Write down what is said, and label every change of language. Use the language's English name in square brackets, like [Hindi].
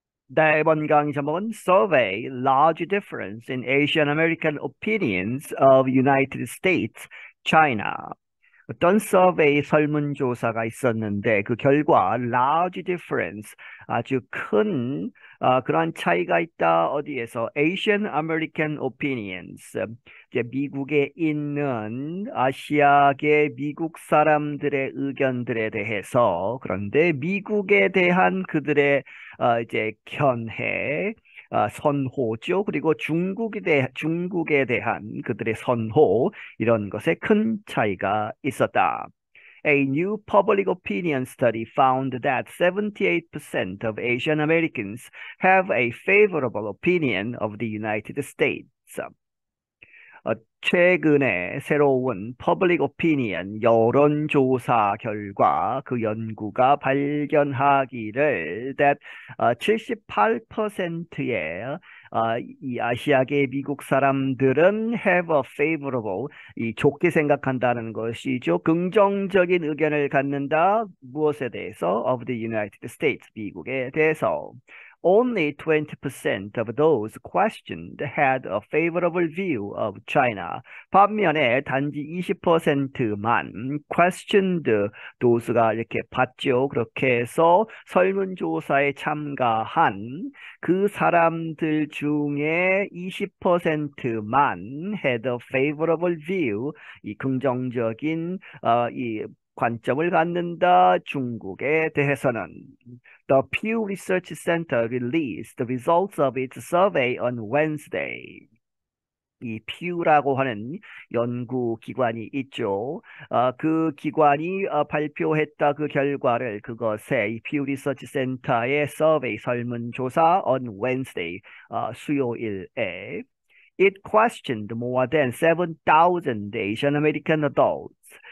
[Korean] 네, 이번 강의 제목은 [English] Survey Large Difference in Asian American Opinions of United States, China. [Korean] 어떤 서베이 설문조사가 있었는데 그 결과 [English] large difference [Korean] 아주 큰 그러한 차이가 있다. 어디에서 [English] Asian American opinions [Korean] 이제 미국에 있는 아시아계 미국 사람들의 의견들에 대해서 그런데 미국에 대한 그들의 이제 견해 선호죠. 그리고 중국에 대한 그들의 선호 이런 것에 큰 차이가 있었다. [English] A new public opinion study found that 78% of Asian Americans have a favorable opinion of the United States. [Korean] 최근에 새로운 퍼블릭 오피니언 여론조사 결과 그 연구가 발견하기를 that 78%의 이 아시아계 미국 사람들은 [English] have a favorable [Korean] 이 좋게 생각한다는 것이죠. 긍정적인 의견을 갖는다. 무엇에 대해서? [English] Of the United States, [Korean] 미국에 대해서. [English] Only 20% of those questioned had a favorable view of China. [Korean] 반면에 단지 20%만 [English] questioned those [Korean] 가 이렇게 봤죠. 그렇게 해서 설문조사에 참가한 그 사람들 중에 20%만 [English] had a favorable view, [Korean] 이 긍정적인 이 관점을 갖는다. 중국에 대해서는. [English] The Pew Research Center released the results of its survey on Wednesday. [Korean] 이 Pew라고 하는 연구기관이 있죠. 그 기관이 발표했다 그 결과를 그것에 이 Pew Research Center의 서베이 설문조사 [English] on Wednesday [Korean] 수요일에 [English] It questioned more than 7,000 Asian American adults.